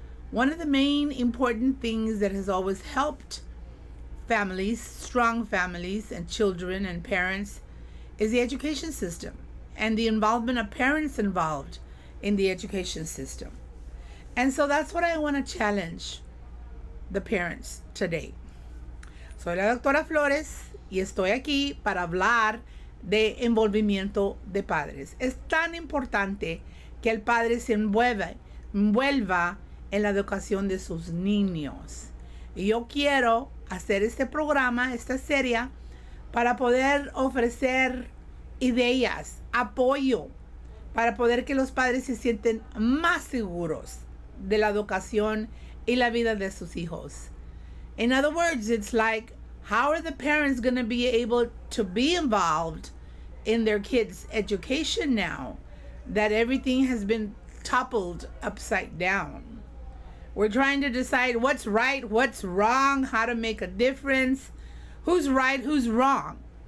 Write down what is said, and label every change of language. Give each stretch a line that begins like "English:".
English: One of the main important things that has always helped families, strong families and children and parents, is the education system and the involvement of parents involved in the education system. And so that's what I want to challenge the parents today.
Spanish: Soy la doctora Flores y estoy aquí para hablar de envolvimiento de padres. Es tan importante que el padre se envuelva en la educación de sus niños. Y yo quiero hacer este programa, esta serie, para poder ofrecer ideas, apoyo, para poder que los padres se sienten más seguros de la educación y la vida de sus hijos.
English: In other words, it's like, how are the parents going to be able to be involved in their kids' education now that everything has been toppled upside down? We're trying to decide what's right, what's wrong, how to make a difference, who's right, who's wrong.